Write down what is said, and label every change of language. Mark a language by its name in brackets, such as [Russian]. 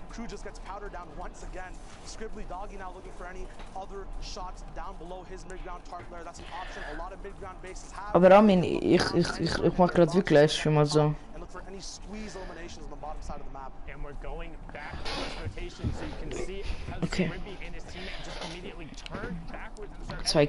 [English] Crew just gets powdered down once again. Scribbly Doggy now looking for any other shots down below his mid-ground tarp layer. That's an option. A lot of mid-ground bases have. [German] Aber Armin, ich mach grad wirklich schon mal so. [English] And look for any squeeze eliminations on the bottom side of the map. And we're going back to this rotation so you can see how Scribbly and his teammate just immediately turned backwards and started